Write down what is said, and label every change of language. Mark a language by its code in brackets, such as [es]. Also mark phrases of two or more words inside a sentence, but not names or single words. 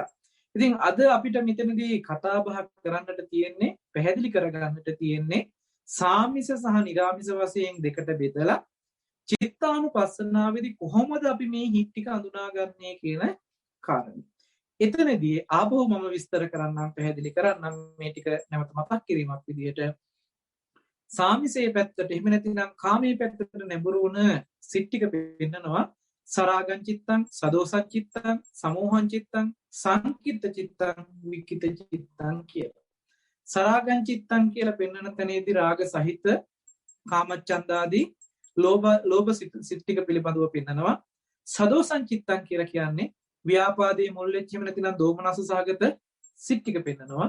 [si] ඉතින් අද අපිට මෙතනදී කතා බහ කරන්නට තියෙන්නේ, පැහැදිලි කරගන්නට තියෙන්නේ සාමිස සහ නිරාමිස වශයෙන් දෙකට බෙදලා චිත්තානුපස්සනාවේදී කොහොමද අපි මේ හිත් ටික අඳුනාගන්නේ කියන කාරණේ. එතනදී ආපහු මම විස්තර කරන්නම්, පැහැදිලි කරන්නම් මේ ටික නැවත මතක් කිරීමක් විදිහට සාමිසේ පැත්තට එහෙම නැතිනම් කාමයේ පැත්තට නැඹුරු වුණ සිත් ටික පෙන්නනවා. [pi] සරාගං චිත්තං, සදෝසං චිත්තං, සමෝහං චිත්තං, සංකිත චිත්තං, විකිත චිත්තං කියලා. සරාගං චිත්තං [si] කියලා පෙන්වන තැනේදී රාග සහිත කාමච්ඡන්දාදී ලෝභ සිත් ටික පිළිබඳව පෙන්නනවා. [pi] සදෝසං චිත්තං [si] කියලා කියන්නේ ව්‍යාපාදයේ මුල් වෙච්ච එහෙම නැතිනම් දෝමනස සහගත සිත් ටික පෙන්නනවා.